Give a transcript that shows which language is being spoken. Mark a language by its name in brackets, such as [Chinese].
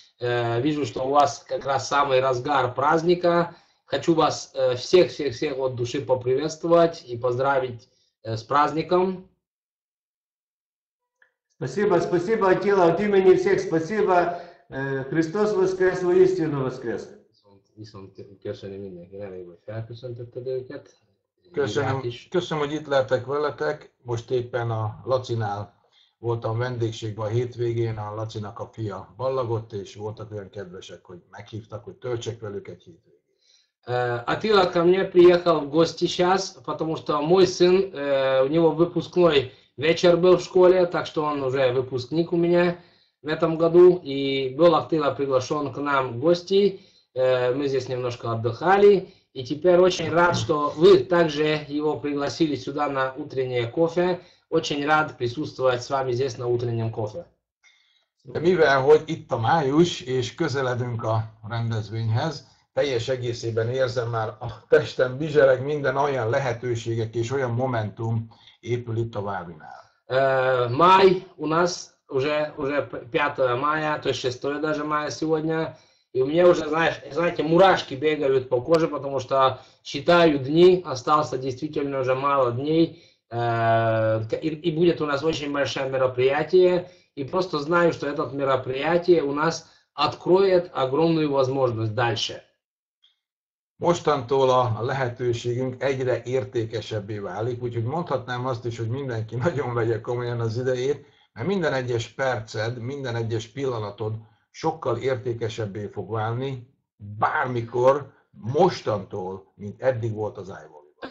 [Russian] Вижу, что у вас как раз самый разгар праздника. Хочу вас всех от души поприветствовать и поздравить с праздником. Спасибо, спасибо, Атила, от имени всех спасибо. Hristos воскрес, воистину воскрес. [Hungarian] Viszont köszönöm mindenkinek, hogy felköszöntötted őket. Köszönöm, hogy itt lehetek veletek. Most éppen a Lacinál voltam vendégségben a hétvégén, a Lacinak a fia ballagott, és voltak olyan kedvesek, hogy meghívtak, hogy töltsek velük egy hétvégét. [Russian] Атила ко мне приехал в гости сейчас, потому что мой сын, у него выпускной вечер был в школе, так что он уже выпускник у меня в этом году. И был Атила приглашен к нам в гости. Мы здесь немножко отдыхали. И теперь очень рад, что вы также его пригласили сюда на утреннее кофе. Очень рад присутствовать с вами здесь на утреннем кофе. [Hungarian] De mivel, hogy itt a május, és közeledünk a rendezvényhez, teljes egészében érzem már a testem bizsereg, minden olyan lehetőségek és olyan momentum épül itt a Vávinál. [Russian] Май у нас уже 5 мая, то есть 6 даже мая сегодня. И у меня уже, знаете, мурашки бегают по коже, потому что считаю дни, осталось действительно уже мало дней. И будет у нас очень большое мероприятие. И просто знаю, что это мероприятие у нас откроет огромную возможность дальше. [Hungarian] Mostantól a lehetőségünk egyre értékesebbé válik, úgyhogy mondhatnám azt is, hogy mindenki nagyon vegye komolyan az idejét, mert minden egyes perced, minden egyes pillanatod sokkal értékesebbé fog válni, bármikor, mostantól, mint eddig volt az iVolley-ban.